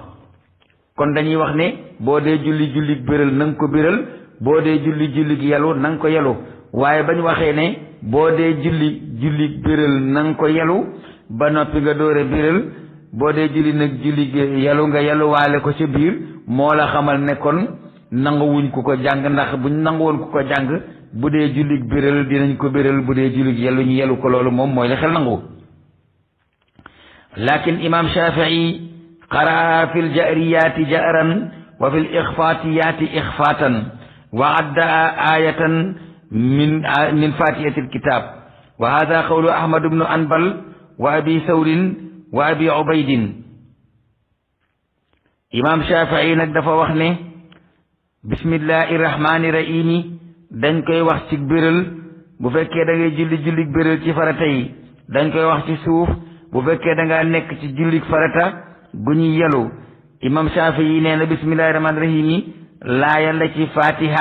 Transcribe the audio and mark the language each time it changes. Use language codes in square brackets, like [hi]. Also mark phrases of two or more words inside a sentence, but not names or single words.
[wo] kon dañuy wax ne boo dee julli béral na nga ko béral boo dee julli yelu na nga ko yelu waaye bañ waxee ne boo dee julli béral na nga ko yelu ba noppi nga dóore béral boo dee julli nag julli yelu nga yelu waale ko ca biir moo la xamal ne kon nanguwuñ ku ko jàng ndax buñ nanguwoon ku ko jàng bu dee julli béral dinañ ko béral bu dee julli yelu ñu yelu ko loolu moom mooy la xel nangu. [ar] لكن إمام الشافعي قرأ في الجهرية جهرا وفي الإخفاتية إخفاتا وعد آية من فاتحة الكتاب وهذا قول أحمد بن حنبل وأبي ثور وأبي عبيد. [wo] imam Shafi'i nag dafa wax ne [ar] بسم الله الرحمن الرحيم [wo] dañ koy wax ci béral bu fekkee da ngay julli béral ci farata yi dañ koy wax ci suuf bu fekkee da ngaa nekk ci jullik farata gu ñu yelu. imam Shafi'i nee na [ar] بسم الله الرحمن الرحيم [wo] laaya la ci Fatiha.